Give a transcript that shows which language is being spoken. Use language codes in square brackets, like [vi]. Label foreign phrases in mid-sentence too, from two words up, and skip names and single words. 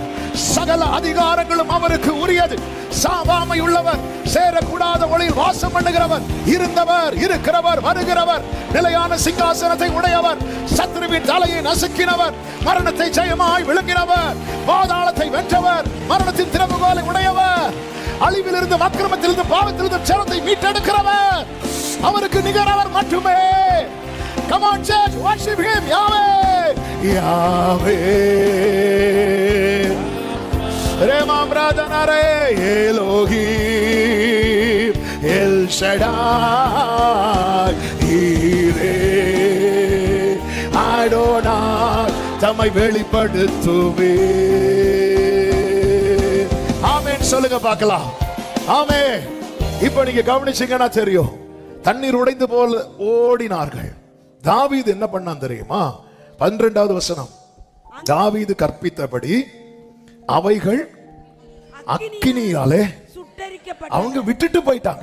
[ta] சகல அதிகாரங்களும் அவருக்கு உரியது. சாவாமை உள்ளவர், சேரக்கூடாத ஒளியில் வாசம் பண்ணுகிறவர், இருந்தவர், இருக்கிறவர், வருகிறவர், நிலையான சிங்காசனத்தை உடையவர், சத்ருவின் தலையை நசுக்கினவர், மரணத்தை ஜெயமாய் விழுங்கினவர், பாதாளத்தை வென்றவர், மரணத்தின் திறவுகோலை உடையவர், அழிவிலிருந்து, அக்கிரமத்திலிருந்து, பாவத்திலிருந்து ஜனத்தை மீட்டெடுக்கிறவர். அவருக்கு நிகரவர் மட்டுமே. [en] Come on church, worship him. Yahweh, Yahweh. [ta] Rema Bradhanare Elohim El Shaddai Yireh Adonai தம்மை வெளிப்படுத்துவே. ஆமென் சொல்லுங்க பார்க்கலாம். ஆமென். இப்போ நீங்க கவனிச்சீங்கன்னா தெரியும், தண்ணீர் உடைந்து போல் ஓடினார்கள். தாவீது என்ன பண்ணான் தெரியுமா? 12வது வசனம், தாவீது கற்பித்தபடி அவைகள் அக்கினியாலே அவங்க விட்டுட்டு போயிட்டாங்க.